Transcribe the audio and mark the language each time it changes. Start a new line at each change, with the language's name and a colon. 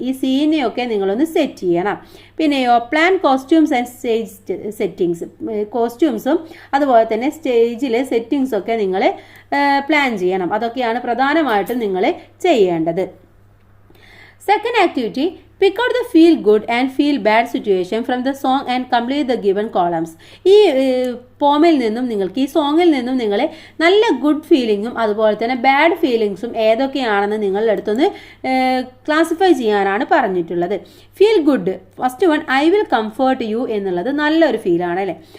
Malayalam: ഈ സീനെയൊക്കെ നിങ്ങളൊന്ന് സെറ്റ് ചെയ്യണം. പിന്നെയോ
English: Plan costumes and stage settings.
Malayalam: കോസ്റ്റ്യൂംസും അതുപോലെ തന്നെ സ്റ്റേജിലെ സെറ്റിങ്സ് ഒക്കെ നിങ്ങൾ പ്ലാൻ ചെയ്യണം. അതൊക്കെയാണ് പ്രധാനമായിട്ടും നിങ്ങൾ ചെയ്യേണ്ടത്. Second activity,
English: Pick out the feel good and feel bad situation from the song and complete the given columns.
Malayalam: ഈ പോമിൽ നിന്നും നിങ്ങൾക്ക് ഈ സോങ്ങിൽ നിന്നും നിങ്ങൾ നല്ല ഗുഡ് ഫീലിങ്ങും അതുപോലെ തന്നെ ബാഡ് ഫീലിങ്സും ഏതൊക്കെയാണെന്ന് നിങ്ങളുടെ അടുത്തൊന്ന് ക്ലാസിഫൈ ചെയ്യാനാണ് പറഞ്ഞിട്ടുള്ളത്. Feel good, first one
English: I will comfort you
Malayalam: എന്നുള്ളത് നല്ലൊരു ഫീലാണ് അല്ലേ.